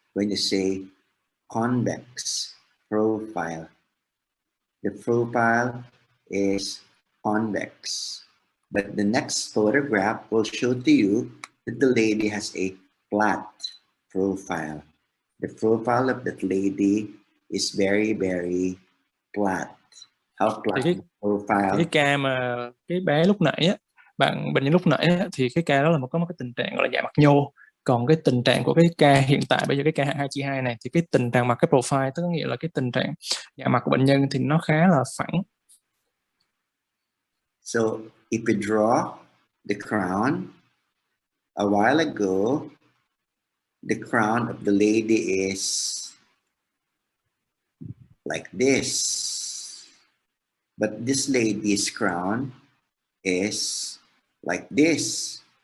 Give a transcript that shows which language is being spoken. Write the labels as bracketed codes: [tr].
[en] When you say convex profile, the profile is convex. But the next photograph will show to you that the lady has a flat profile. The profile of that lady is very, very flat. How flat profile? [vi] Cái ca mà cái bé lúc nãy bệnh nhân lúc nãy thì cái ca đó là có một cái tình trạng gọi là dạ mặt nhô. Còn cái tình trạng của cái ca hiện tại bây giờ, cái ca hạng 2/2 này, thì cái tình trạng mặt, cái profile, tức nghĩa là cái tình trạng dạ mặt của bệnh nhân thì nó khá là phẳng. [en] So if we draw the crown, a while ago, the crown of the lady is like this. But this lady's crown is like this.